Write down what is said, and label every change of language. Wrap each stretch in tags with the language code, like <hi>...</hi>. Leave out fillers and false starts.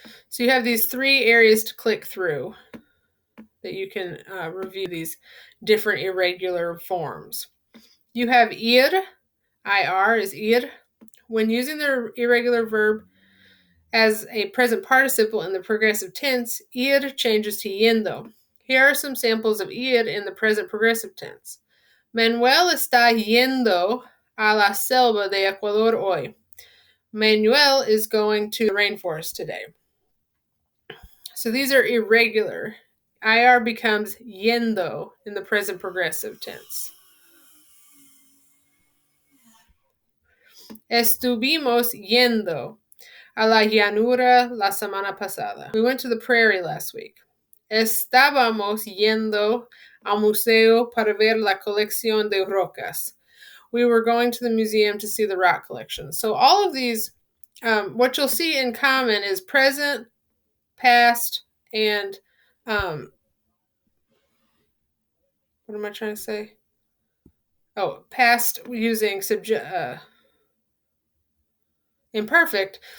<en>So you have these 3 areas to click through that you can review these different irregular forms. You have ir is ir. When using the irregular verb as a present participle in the progressive tense, ir changes to yendo. Here are some samples of ir in the present progressive tense.</en> <es>Manuel está yendo a la selva de Ecuador hoy.</es> <en>Manuel is going to the rainforest today. So these are irregular. IR becomes yendo in the present progressive tense.</en> <es>Estuvimos yendo a la llanura la semana pasada.</es> <en>We went to the prairie last week.</en> <es>Estábamos yendo al museo para ver la colección de rocas.</es> <en>We were going to the museum to see the rock collection. So all of these, what you'll see in common is present, past, and what am I trying to say? Oh, past using imperfect.</en>